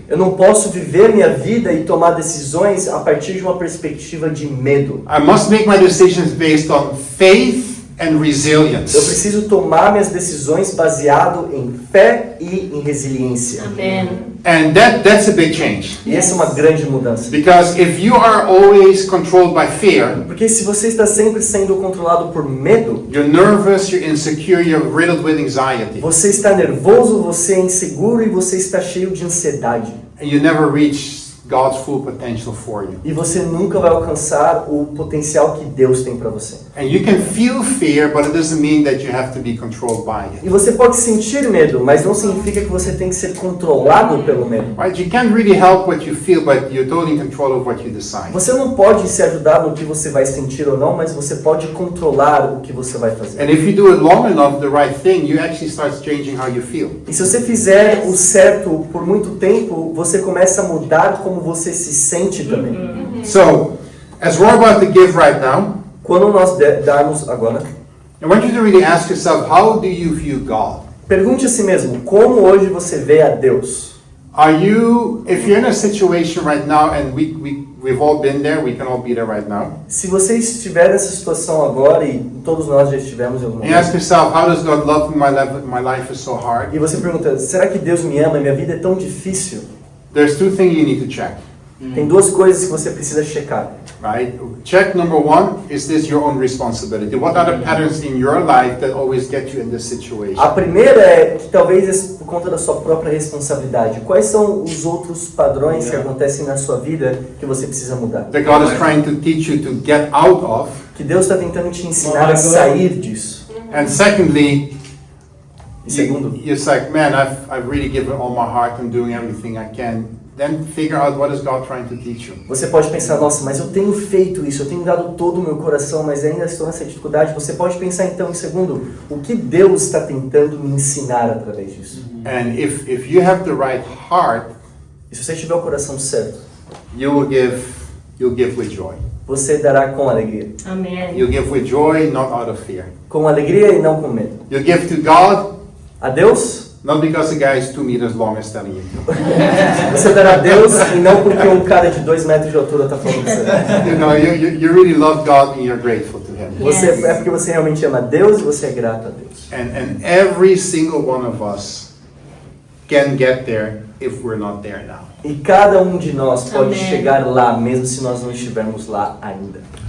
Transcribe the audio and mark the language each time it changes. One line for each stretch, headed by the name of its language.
Portuguese: eu não posso viver minha vida e tomar decisões a partir de uma perspectiva de medo.
English: I must make my decisions based on faith and
Portuguese: Eu
English: resilience.
Portuguese: preciso tomar minhas decisões baseado em fé e em resiliência.
English: Amen. And that's a big change.
Portuguese: E essa é uma grande mudança.
English: Because if you are always controlled by fear,
Portuguese: Porque se você está sempre sendo controlado por medo,
English: you're nervous, you're insecure, you're riddled with anxiety,
Portuguese: você está nervoso, você é inseguro e você está cheio de ansiedade.
English: and you never reach God's full potential for you.
Portuguese: E você nunca vai alcançar o potencial que Deus tem para você.
English: And you can feel fear, but it doesn't mean that you have to be controlled by it.
Portuguese: E você pode sentir medo, mas não significa que você tem que ser controlado pelo medo.
English: Right? You can't really help what you feel, but you're totally in control of what you decide.
Portuguese: Você não pode se ajudar no que você vai sentir ou não, mas você pode controlar o que você vai fazer.
English: And if you do it long enough, the right thing, you actually start changing how you feel.
Portuguese: E se você fizer o certo por muito tempo, você começa a mudar como você se sente também.
English: So, as we're about to give right now,
Portuguese: Quando nós darmos agora,
English: I want you to really ask yourself, how do you view God?
Portuguese: pergunte a si mesmo, como hoje você vê a Deus?
English: Are you, if you're in a situation right now, and we've all been there, we can all be there right now,
Portuguese: Se você estiver nessa situação agora, e todos nós já estivemos em algum
English: and ask yourself, how does God love me? My life is so hard.
Portuguese: e você pergunta, será que Deus me ama e minha vida é tão difícil?
English: There's two things you need to check,
Portuguese: Tem duas coisas que você precisa checar.
English: right? Check number one, is this your own responsibility? What are the patterns in your life that always get you in this situation?
Portuguese: A primeira é que talvez é por conta da sua própria responsabilidade. Quais são os outros padrões que acontecem na sua vida que você precisa mudar?
English: That God is trying to teach you to get out of.
Portuguese: Que Deus está tentando te ensinar a sair disso.
English: And secondly,
Portuguese: E segundo,
English: you're like, man, I've really given all my heart and doing everything I can. Then figure out what is God trying to teach you.
Portuguese: você pode pensar, nossa, mas eu tenho feito isso, eu tenho dado todo o meu coração, mas ainda estou nessa dificuldade. Você pode pensar então, em segundo, o que Deus está tentando me ensinar através disso?
English: And if you have the right heart,
Portuguese: E se você tiver o coração certo,
English: you'll give with joy.
Portuguese: você dará com alegria.
English: Amen. You'll give with joy, not out of fear.
Portuguese: Com alegria e não com medo.
English: You'll give to God,
Portuguese: A Deus,
English: not because the guy is 2 meters long is telling you to.
Portuguese: você dará a Deus e não porque um cara de 2 metros de altura está falando isso.
English: You know, you really love God and you're grateful to Him.
Portuguese: Você, é porque você realmente ama a Deus e você é grato a Deus.
English: And every single one of us can get there if we're not there now.
Portuguese: E cada um de nós pode Amém. chegar lá, mesmo se nós não estivermos lá ainda.